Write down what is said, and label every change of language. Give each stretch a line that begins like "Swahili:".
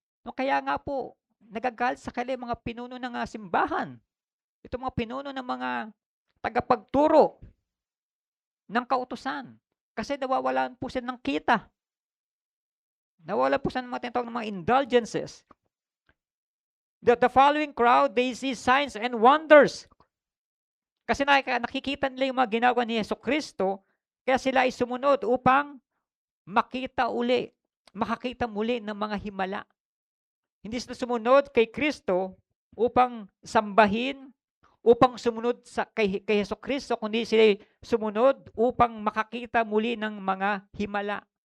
Filipino: No, kaya nga po, nagagalit sa kanila mga pinuno ng simbahan. Ito mga pinuno ng mga tagapagturo ng kautusan. Kasi nawawalan po sila ng kita. Nawawalan po sila ng mga tinatawag ng mga indulgences.
English: The following crowd, they see signs and wonders.
Filipino: Kasi nakikita nila yung mga ginagawa ni Jesucristo, kaya sila ay sumunod upang makakita muli ng mga himala. Hindi sila sumunod kay Kristo upang sambahin, upang sumunod kay Jesucristo, kundi sila sumunod upang makakita muli ng mga himala.